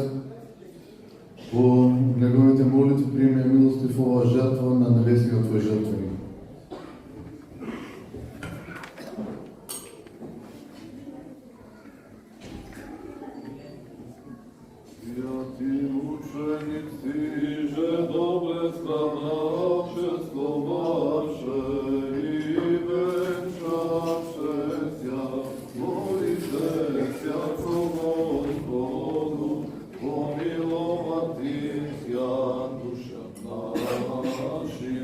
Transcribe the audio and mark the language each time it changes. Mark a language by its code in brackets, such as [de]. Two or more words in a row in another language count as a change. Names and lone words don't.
[mk] По неговите молитви прими милостив оваа жртва на небесниот Твој жртвеник. [cu] Святи мученик си, же добре страдавше, сломавше и венчавше ся, молите всяко Господу, помиловати ся душа наши.